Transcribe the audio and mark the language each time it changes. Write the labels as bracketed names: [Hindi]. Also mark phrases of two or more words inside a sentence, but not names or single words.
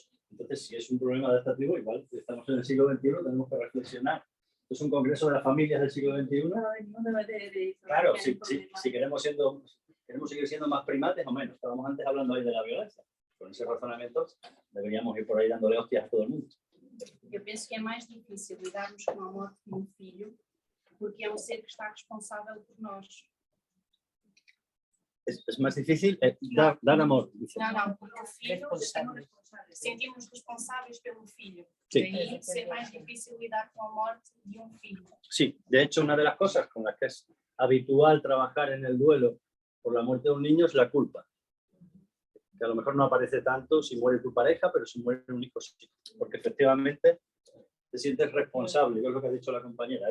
[Spanish] Entonces, si es un problema adaptativo, igual estamos en el siglo XXI, tenemos que reflexionar. Es un congreso de las familias del siglo XXI. Claro, si queremos seguir siendo más primates o menos. Estábamos antes hablando ahí de la violencia. Con ese razonamiento deberíamos ir por ahí dándole hostias a todo el mundo. [Portuguese] Eu penso que é mais difícil lidarmos com a morte de um filho, porque é um ser que está responsável por nós. [Spanish] Es más difícil dar amor. Dice. [Portuguese] Não, porque o filho, sentimos responsáveis pelo filho. [Spanish] Sí. [Portuguese] Daí ser mais difícil lidar com a morte de um filho. [Spanish] Sí, de hecho, una de las cosas con las que es habitual trabajar en el duelo por la muerte de un niño es la culpa. Que a lo mejor no aparece tanto si muere tu pareja, pero si muere un hijo sí. Porque efectivamente te sientes responsable, que es lo que ha dicho la compañera.